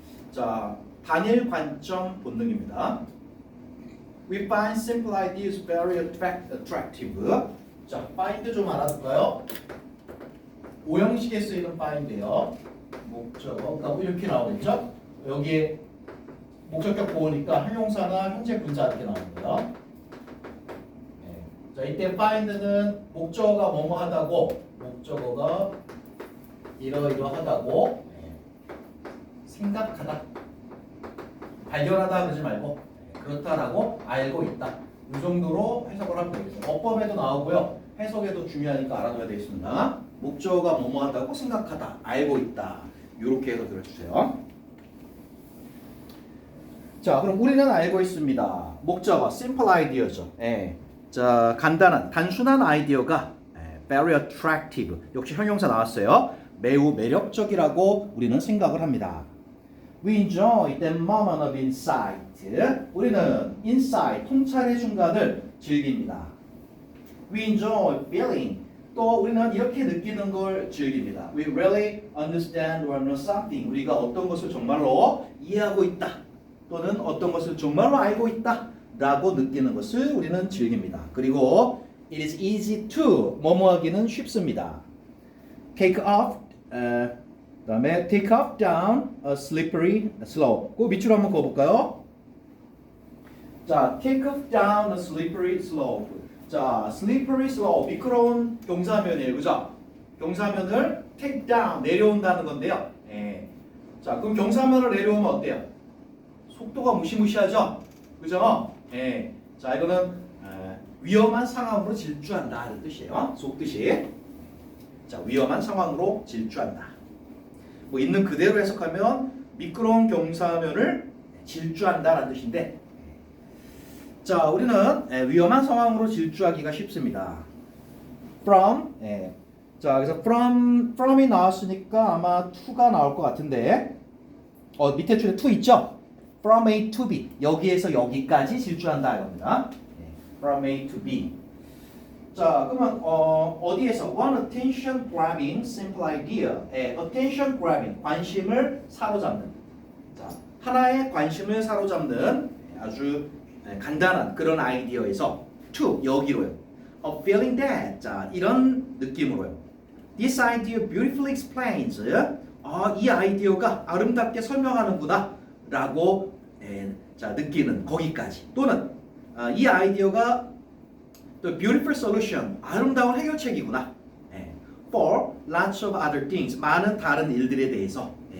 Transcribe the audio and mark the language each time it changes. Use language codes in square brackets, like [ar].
[ko] 자, 단일 관점 본능입니다. [en] We find simple ideas very attractive. [ko] 자, find 좀 알아둘까요? 오형식에 쓰이는 find예요. 목적어, 그러니까 이렇게 나오겠죠? 여기에 목적격 보호니까 형용사나 현재 분사 이렇게 나옵니다. 자, 이때 find는 목적어가 뭐뭐하다고, 목적어가 이러이러하다고 생각하다, 발견하다 그러지 말고 그렇다라고 알고 있다. 이 정도로 해석을 하면 되겠어요. 어법에도 나오고요. 해석에도 중요하니까 알아둬야 되겠습니다. 목적어가 뭐뭐하다고 생각하다, 알고 있다. 이렇게 해서 들어주세요. 자, 그럼 우리는 알고 있습니다. 목적어 simple idea죠. 자, 간단한, 단순한 아이디어가 very attractive. 역시 형용사 나왔어요. 매우 매력적이라고 우리는 생각을 합니다. [en] We enjoy that moment of insight. [ko] 우리는 insight, 통찰의 순간을 즐깁니다. [en] We enjoy feeling. [ko] 또 우리는 이렇게 느끼는 걸 즐깁니다. [en] We really understand or know something. [ko] 우리가 어떤 것을 정말로 이해하고 있다. 또는 어떤 것을 정말로 알고 있다. 라고 느끼는 것을 우리는 즐깁니다. 그리고 [en] it is easy to [ko] 뭐뭐하기는 쉽습니다. [en] take off [ko] 그다음에 [en] take off down a slippery slope. [ko] 그 밑으로 한번 그어볼까요? 자, [en] take off down a slippery slope. [ko] 자, slippery slope, 미끄러운 경사면이에요, 그죠? 경사면을 take down, 내려온다는 건데요. 자, 그럼 경사면을 내려오면 어때요? 속도가 무시무시하죠, 그죠? 자, 이거는 위험한 상황으로 질주한다 이런 뜻이에요. 속뜻이. 자, 위험한 상황으로 질주한다. 뭐 있는 그대로 해석하면 미끄러운 경사면을 질주한다라는 뜻인데, 자, 우리는 위험한 상황으로 질주하기가 쉽습니다. From, 자, 그래서 from이 나왔으니까 아마 to가 나올 것 같은데, 밑에 줄에 to 있죠? [en] From A to B, [ko] 여기에서 여기까지 질주한다 이겁니다. [en] From A to B. [ko] 자, 그러면 어디에서 [en] one attention grabbing simple idea, [ko] attention grabbing, 관심을 사로잡는. 자, 하나의 관심을 사로잡는 아주 간단한 그런 아이디어에서 to 여기로요. [en] A feeling that, [ko] 자, 이런 느낌으로요. [en] This idea beautifully explains. [ko] 이 아이디어가 아름답게 설명하는구나 라고 자, 느끼는 거기까지. 또는 이 아이디어가 또 [en] beautiful solution, [ko] 아름다운 해결책이구나. [en] For lots of other things, [ko] 많은 다른 일들에 대해서.